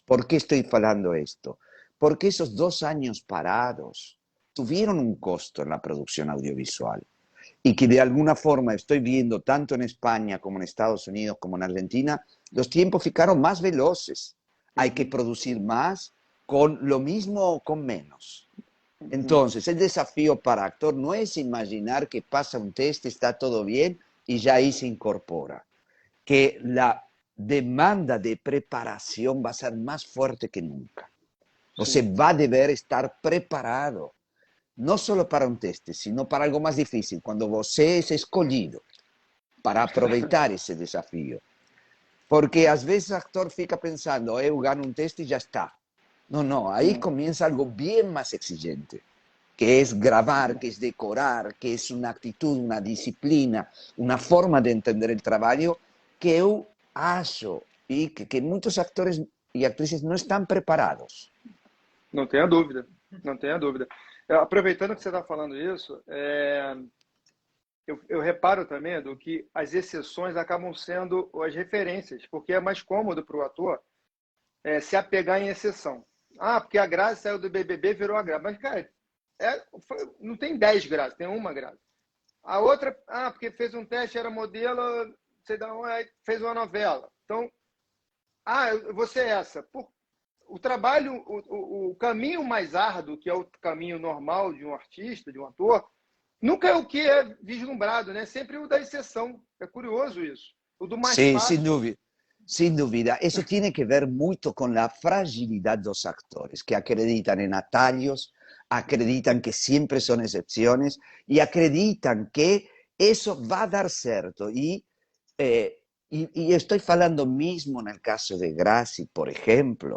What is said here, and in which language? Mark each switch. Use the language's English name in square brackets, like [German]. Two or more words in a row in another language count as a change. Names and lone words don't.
[Portuguese] Por que estou falando isto? Porque esses 2 anos parados tiveram um custo na produção audiovisual. E que de alguma forma estou vendo, tanto em Espanha como nos Estados Unidos, como na Argentina, os tempos ficaram mais velozes. Há que produzir mais [Spanish] con lo mismo o con menos. Entonces, el desafío para actor no es imaginar que pasa un test, está todo bien y ya ahí se incorpora. Que la demanda de preparación va a ser más fuerte que nunca. [Portuguese] Você vai dever estar preparado, não só para um teste, sino para algo mais difícil, quando você é escolhido para aproveitar esse desafio. Porque às vezes o actor fica pensando, eu ganho um teste e já está. [Spanish] No, ahí comienza algo bien más exigente, que es grabar, que es decorar, que es una actitud, una disciplina, una forma de entender el trabajo que [Portuguese] eu acho [Spanish] y que muchos actores y actrices no están preparados. [Portuguese] Não tenha dúvida, não tenha dúvida. Aproveitando que você está falando isso, eu reparo também, Edu, que as exceções acabam sendo as referências, porque é mais cômodo para o ator se apegar em exceção. Porque a Grazi saiu do BBB e virou a Grazi. Mas, cara, não tem 10 graças, tem uma graça. A outra, porque fez um teste, era modelo, sei da onde, fez uma novela. Então, eu vou ser essa. O trabalho, o caminho mais árduo, que é o caminho normal de um artista, de um ator, nunca é o que é vislumbrado, né? Sempre o da exceção. É curioso isso. O do mais [Spanish] Sí, [Portuguese] fácil. [Spanish] sin duda. Sin duda. Eso tiene que ver mucho con la fragilidad de los actores, que acreditan en atallos, acreditan que siempre son excepciones y acreditan que eso va a dar cierto. Y estoy hablando mismo en el caso de Gracie, por ejemplo.